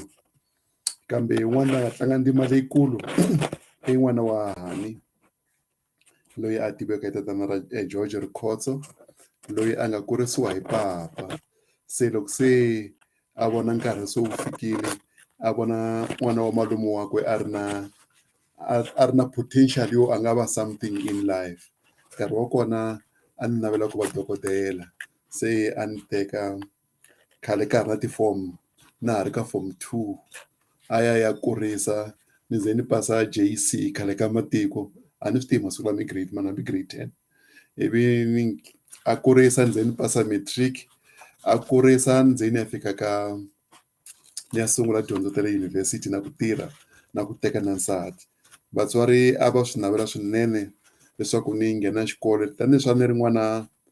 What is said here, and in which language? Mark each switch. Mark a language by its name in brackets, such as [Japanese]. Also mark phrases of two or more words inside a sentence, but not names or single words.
[Tsonga] Kambe yin'wana va nga tlanga ndzima leyikulu i n'wana wa Hani, loyi a tiveka hi tatana ra George Rikhotso, loyi a nga kurisiwa hi papa. Se loko se a vona nkarhi se wu fikile, a vona n'wana wa malume wakwe a ri na potential yo a nga va [English] something in life. [Tsonga] Nkarhi wa kona a ni navela ku va dokodela, se a ni teka khale ka ha ri na tifomo na ha ri ka form 2 a ya kurisa ni ze ni pasa JC khale ka matiko a ni swi tivi masiku lama i grade mana hambi grade 10 ivi ni a kurisa ni ze ni pasa matric a kurisa ni ze ni ya fika ka ni ya sungula dyondzo ta le yunivhesiti na ku tirha na ku teka na nsati vatswari a va swi navela swinene leswaku ni nghena xikolo tanihileswi a ni ri n'wana